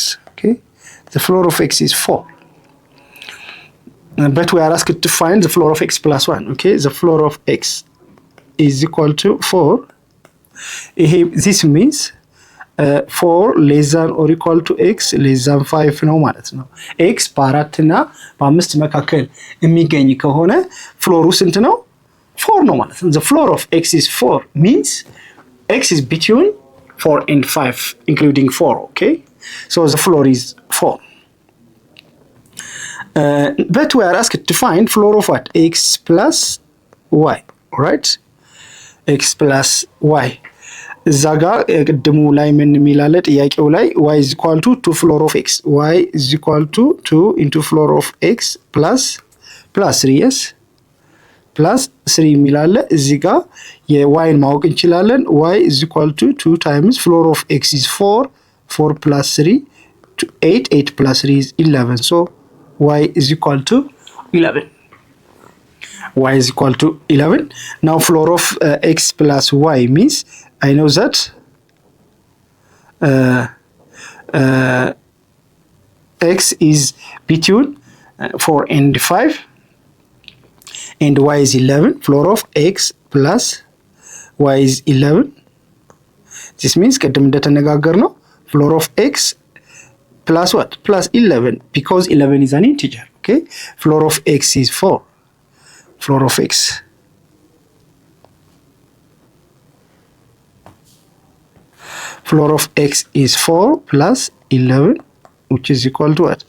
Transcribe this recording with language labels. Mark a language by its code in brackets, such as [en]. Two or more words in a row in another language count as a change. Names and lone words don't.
[en] Okay, the floor of x is 4. But we are asked to find the floor of x plus 1. Okay, the floor of x is equal to 4. This means 4 less than or equal to x less than 5 [am] ነው ማለት ነው። x በ4 እና በ5 መካከል የሚገኝ ከሆነ ፍሎሩ ስንት ነው? [en] 4 [am] ነው ማለት ነው። [en] The floor of x is 4 means x is between 4 and 5 including 4. Okay, so the floor is 4. But we are asked to find floor of what? X plus y. Alright, x plus y. [am] እዛ ጋር ቅድሙ ላይ ምን የሚላለ ጥያቄው ላይ [en] y is equal to 2 floor of x. y is equal to 2 into floor of x plus 3. yes, plus 3 [am] የሚላለ እዚህ ጋር የyን ማወቅ እንችላለን። [en] y is equal to 2 times floor of x is 4 plus 3 to 8 plus 3 is 11. So y is equal to 11. Y is equal to 11. Now floor of x plus y means I know that x is between 4 and 5 and y is 11. Floor of x plus y is 11. This means [am] ቅድም እንደተነጋገርነው [en] floor of x plus what? Plus 11, because 11 is an integer, okay? Floor of x is 4. Floor of x. Floor of x is 4 plus 11, which is equal to what?